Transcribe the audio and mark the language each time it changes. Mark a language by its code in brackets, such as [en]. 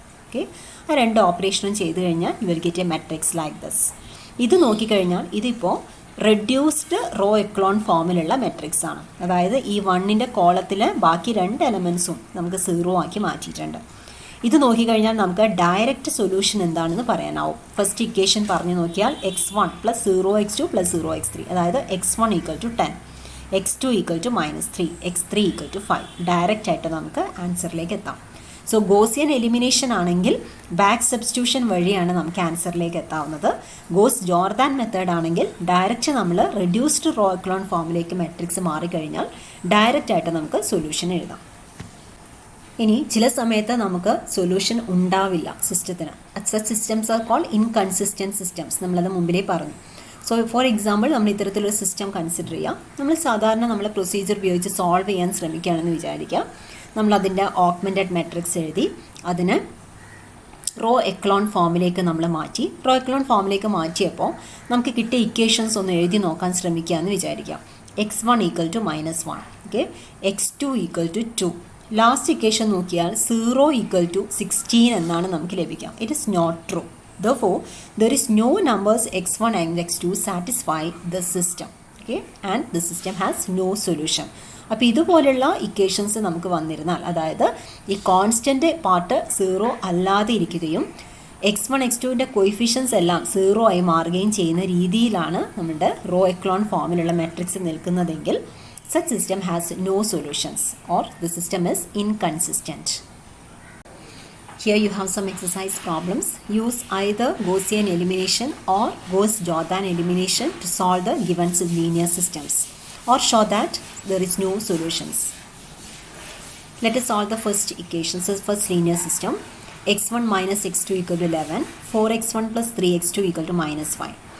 [en] okay, [ml] ആ 2 ഓപ്പറേഷനും ചെയ്ത് കഴിഞ്ഞാൽ [en] You will get a matrix like this. [ml] ഇത് നോക്കിക്കഴിഞ്ഞാൽ ഇതിപ്പോൾ റെഡ്യൂസ്ഡ് റോ എക്ലോൺ ഫോമിലുള്ള മെട്രിക്സ് ആണ്. അതായത് ഈ 1ൻ്റെ കോളത്തിലെ ബാക്കി 2 എലമെൻറ്റ്സും നമുക്ക് 0 ആക്കി മാറ്റിയിട്ടുണ്ട്. ഇത് നോക്കിക്കഴിഞ്ഞാൽ നമുക്ക് ഡയറക്റ്റ് സൊല്യൂഷൻ എന്താണെന്ന് പറയാനാവും. ഫസ്റ്റ് ഇക്വേഷൻ പറഞ്ഞു നോക്കിയാൽ x1 + 0x2 + 0x3, അതായത് x1 = 10, x2 = -3, x3 = 5. ഡയറക്റ്റ് ആയിട്ട് നമുക്ക് ആൻസറിലേക്ക് എത്താം. സോ ഗോസിയൻ എലിമിനേഷൻ ആണെങ്കിൽ ബാക്ക് സബ്സ്റ്റിറ്റ്യൂഷൻ വഴിയാണ് നമുക്ക് ആൻസറിലേക്ക് എത്താവുന്നത്. ഗോസ്-ജോർദാൻ മെത്തേഡ് ആണെങ്കിൽ ഡയറക്റ്റ് നമ്മൾ റെഡ്യൂസ്ഡ് റോ എക്ലോൺ ഫോമിലേക്ക് മെട്രിക്സ് മാറിക്കഴിഞ്ഞാൽ ഡയറക്റ്റ് ആയിട്ട് നമുക്ക് സൊല്യൂഷൻ എഴുതാം. ഇനി ചില സമയത്ത് നമുക്ക് സൊല്യൂഷൻ ഉണ്ടാവില്ല സിസ്റ്റത്തിന്. [en] Such systems are called inconsistent systems. [ml] നമ്മളത് മുമ്പിലേ പറഞ്ഞു. സോ ഫോർ എക്സാമ്പിൾ നമ്മൾ ഇത്തരത്തിലൊരു സിസ്റ്റം കൺസിഡർ ചെയ്യാം. നമ്മൾ സാധാരണ നമ്മൾ പ്രൊസീജിയർ ഉപയോഗിച്ച് സോൾവ് ചെയ്യാൻ ശ്രമിക്കുകയാണെന്ന് വിചാരിക്കാം. നമ്മളതിൻ്റെ ഓഗ്മെൻറ്റഡ് മാട്രിക്സ് എഴുതി അതിന് റോ എക്ലോൺ ഫോമിലേക്ക് നമ്മൾ മാറ്റി. റോ എക്ലോൺ ഫോമിലേക്ക് മാറ്റിയപ്പോൾ നമുക്ക് കിട്ടിയ ഇക്വേഷൻസ് ഒന്ന് എഴുതി നോക്കാൻ ശ്രമിക്കുകയെന്ന് വിചാരിക്കാം. x1 = -1, okay, x2 = 2. Last equation നോക്കിയാൽ 0 = 16 എന്നാണ് നമുക്ക് ലഭിക്കുക. [en] It is not true. Therefore, there is no numbers x1 and x2 satisfy the system. Okay, and the system has no solution. [ml] അപ്പോൾ ഇതുപോലുള്ള ഇക്വേഷൻസ് നമുക്ക് വന്നിരുന്നാൽ, അതായത് ഈ കോൺസ്റ്റൻ്റ് പാർട്ട് 0 അല്ലാതെ ഇരിക്കുകയും x1 x2ൻ്റെ കോയിഫിഷ്യൻസ് എല്ലാം 0 ആയി മാറുകയും ചെയ്യുന്ന രീതിയിലാണ് നമ്മുടെ റോ എക്ലോൺ ഫോമിലുള്ള matrix നിൽക്കുന്നതെങ്കിൽ [en] such system has no solutions or the system is inconsistent. Here you have some exercise problems. Use either Gaussian elimination or Gauss-Jordan elimination to solve the given linear systems, or show that there is no solutions. Let us solve the first equation. So first linear system, x1 - x2 = 11, 4x1 + 3x2 = -5.